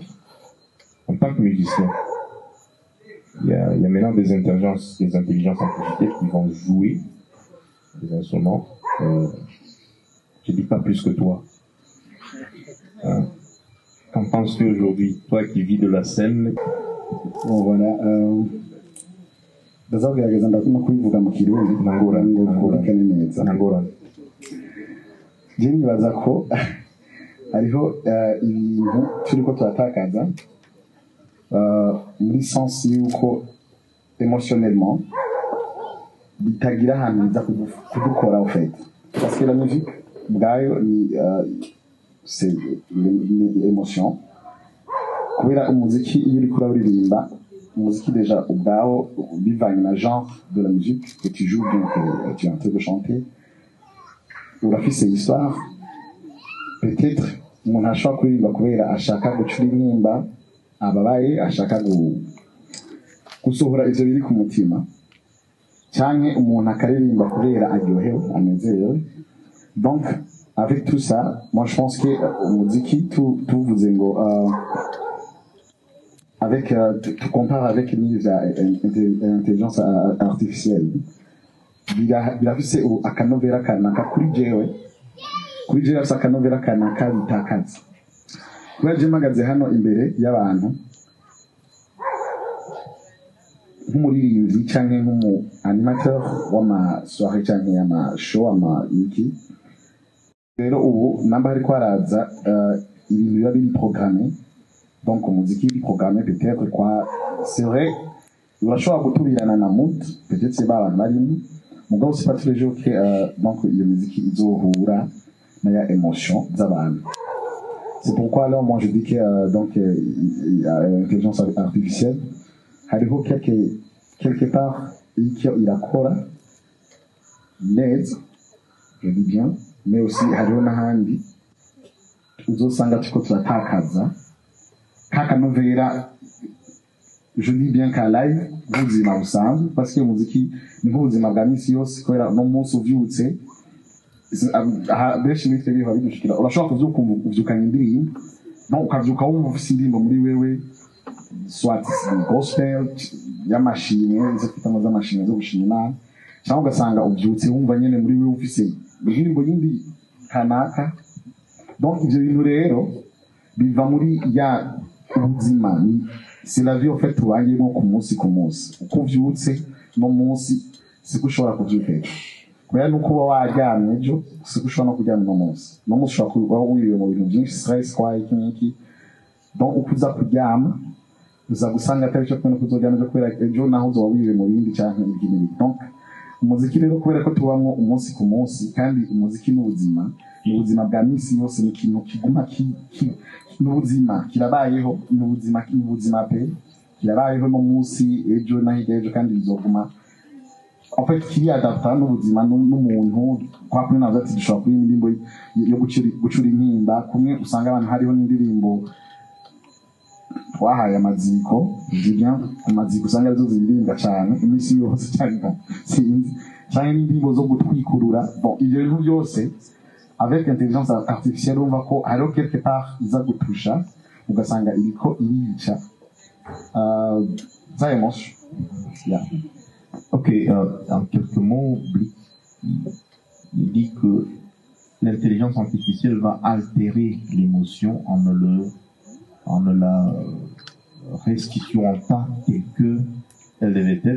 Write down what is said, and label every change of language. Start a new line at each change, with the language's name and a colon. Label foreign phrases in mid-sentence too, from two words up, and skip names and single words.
French: En tant que musicien, il y a maintenant des intelligences artificielles qui vont jouer des instruments. Je ne dis pas plus que toi. Qu'en penses-tu aujourd'hui, toi qui vis de la scène? Bon, voilà.
Rundi: Ndazagerageza ndakuma kubivuga mu kirundi nangorane neza. Je nibaza ko hariho ibintu turiko turatakaza muri sens yuko émotionnellement bitagira ahantu biza kudukora
French: en fait, parce que la musique
Rundi: ubwayo ni
French: c'est l'émotion.
Rundi: Kubera umuziki iyo uriko uririmba umuziki déjà ubwawo bivanye na
French: genre de la musique que tu joues, donc tu es en train de chanter,
Rundi: urafise histoire. Peut-être umuntu ashobora kuririmba kubera ashaka gucura intimba ababaye, ashaka gusohora ivyo biri ku mutima, canke umuntu akaririmba kubera aryohewe anezerewe.
French: Donc avec tout ça, moi je pense que
Rundi: umuziki tuvuze ngo
French: avec tu compares avec l'intelligence artificielle,
Rundi: birafise akanovera kanaka kuri jewe afise akanovera kanaka bitakaza. Kubera je mpagaze hano imbere y'abantu nk'umuririmbyi canke nk'umu animateur w'ama soirée canke y'ama show ama iki, rero ubu namba hariko haraza ibintu biba biri programmé.
French: Donc
Rundi: umuziki uri
French: programmé peut-être quoi, c'est vrai
Rundi: urashobora gutubirana na
French: mood, peut-être c'est
Rundi: ba abantu barimo mugabo
French: c'est pas tous les jours que donc
Rundi: iyo muziki izohura na ya
French: émotion z'abantu. C'est pourquoi alors moi je dis que donc l'intelligence artificielle hariho quelque part
Rundi: icyo irakora neza,
French: je dis bien, mais aussi
Rundi: hariho n'ahandi uzosanga tuko turatakaza kakanovera
French: je dis bien qu'à live
Rundi: ubuzima busanzwe parce que umuziki ni nk'ubuzima bwa misi yose kubera no munsi uvyutse benshi muri twebwe babidushikira urashobora kuvyuka uvyukanye indirimbo no ukavyuka wumva ufise indirimbo muri wewe soit gospel y'amashimwe izo twita mu z'amashimwe zo gushima Imana cyangwa ugasanga uvyutse wumva nyene muri wewe ufise indirimbo yindi kanaka. Donc ivyo bintu rero biva muri ya ubuzima,
French: c'est la vie en fait
Rundi: tubayemo ku munsi uko uvyutse no munsi siko ushobora kuvyuka ejo kubera nuko uba waryamye ejo siko ushobora no kuryama no munsi ushobora kuba wiriwe mu bintu byinshi stress kwa iki. Donc uko uza kuryama uza gusanga atari cyo kubera kuzoryama ejo kubera ejo naho uzoba wiriwe mu bindi cyangwa ibindi. Donc umuziki rero kubera ko tubamwo umunsi ku munsi kandi umuziki n'ubuzima bwa misi yose ni ikintu kiguma n'ubuzima kirabayeho n'ubuzima pe kirabayeho no munsi ejo na hirya ejo kandi bizoguma
French: en fait
Rundi: kiriadapta n'ubuzima n'umuntu kwa kuri nazo ati dushobora kuba indirimbo yo gucura intimba kumwe usanga abantu hariho n'indirimbo twahaye amaziko zibya amaziko usanga arizo ziririmba cyane imisi yose cyangwa sinzi cyangwa n'indirimbo zo gutwikurura. Bon ibyo bintu byose
French: avec intelligence artificielle on va
Rundi: ko hariho
French: quelque part
Rundi: iza gutusha ugasanga iriko irica za émotion. Yeah.
French: Ok, en quelques mots, il dit que l'intelligence artificielle va altérer l'émotion en ne la restituant pas telle qu'elle devait être.